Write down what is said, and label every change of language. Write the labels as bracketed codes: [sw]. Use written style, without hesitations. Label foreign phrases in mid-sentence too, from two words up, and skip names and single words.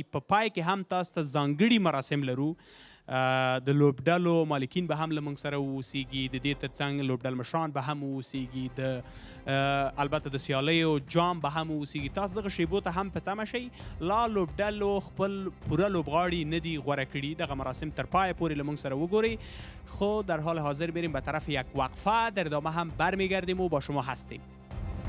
[ps] په پای کې هم تاسو ته ځانګړي مراسم لرو. د لوبډلو مالکین به هم له موږ سره واوسیږي، د دې ترڅنګ لوبډل مشران به هم واوسیږي، البته د سیالیو جام به هم واوسیږي. تاسو دغه شیبو ته هم په تمه شئ. لا لوبډلو خپل پوره لوبغاړي نه دي غوره کړي. دغه مراسم تر پایه پورې له موږ سره وګورئ. [fa] خو در حال حاضر بریم به طرف یک وقفه. در ادامه هم برمیگردیم و با شما هستیم.